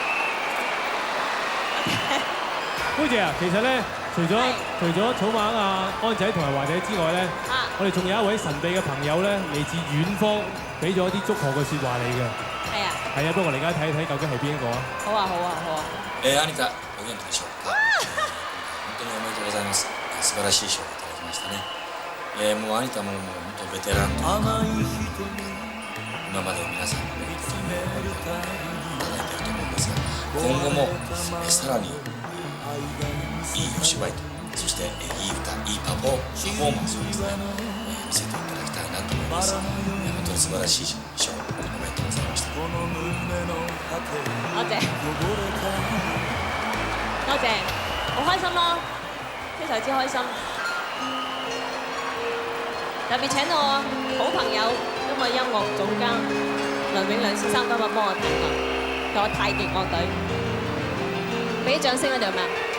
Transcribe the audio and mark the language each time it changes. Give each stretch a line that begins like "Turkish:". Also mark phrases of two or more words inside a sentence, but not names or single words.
Cantonese: 姑姐啊，其實咧，除咗草蜢啊、安仔同埋華仔之外咧，我哋仲有一位神秘嘅朋友咧，嚟自遠方，俾咗一啲祝賀嘅説話你嘅。係啊。係啊，不過我哋而家睇睇究竟係邊一個啊？好啊，好啊，好啊。
Japanese: アニタお元気でしょうか。本当におめでとうございます。素晴らしい賞をいただきましたね。もうアニタも本当ベテランというか、今まで皆さんのことをいただいていると思うんですが、今後もさらにいいお芝居と、そしていい歌、いいパフォーマンスをですね、見せていただきたいなと思います。本当に素晴らしい賞、おめでとうございました。
Cantonese: 多謝，多謝，好開心咯，非常之開心。特別請我好朋友，今日音樂總監梁永良先生今日幫我彈琴，同我太極樂隊，俾啲掌聲喺度咩？